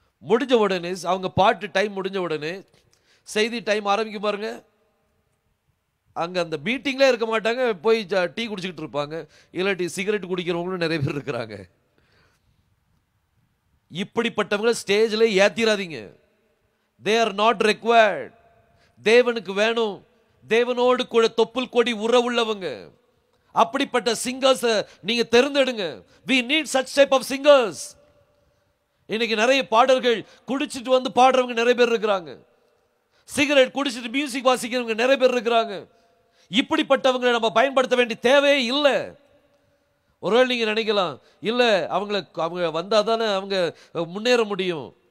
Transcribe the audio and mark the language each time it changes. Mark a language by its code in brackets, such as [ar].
[ta] முடிஞ்ச உடனே அவங்க பாட்டு டைம் முடிஞ்ச உடனே செய்தி டைம் ஆரம்பிக்கும் பாருங்க, அங்க அந்த மீட்டிங்ல இருக்க மாட்டாங்க, போய் டீ குடிச்சுக்கிட்டு இருப்பாங்க, இல்லாட்டி சிகரெட் குடிக்கிறவங்களும் நிறைய பேர் இருக்கிறாங்க. இப்படிப்பட்டவங்க ஸ்டேஜ்ல ஏத்திராதீங்க. [en] they are not required. [ta] தேவனுக்கு வேணும், தேவனோடு கூட தொப்புள் கொடி உறவுள்ளவங்க. அப்படிப்பட்ட சிங்கர்ஸ் நீங்க தேர்ந்தெடுங்க. [en] we need such type of singers. [ta] இன்னைக்கு நிறைய பாடல்கள் குடிச்சிட்டு வந்து பாடுறவங்க நிறைய பேர் இருக்கிறாங்க, சிகரெட் குடிச்சிட்டு மியூசிக் வாசிக்கிறவங்க நிறைய பேர் இருக்கிறாங்க. இப்படிப்பட்டவங்களை நம்ம பயன்படுத்த வேண்டிய தேவையே இல்லை. ஒருவேளை நீங்க நினைக்கலாம், இல்ல அவங்க வந்தா தானே அவங்க முன்னேற முடியும்.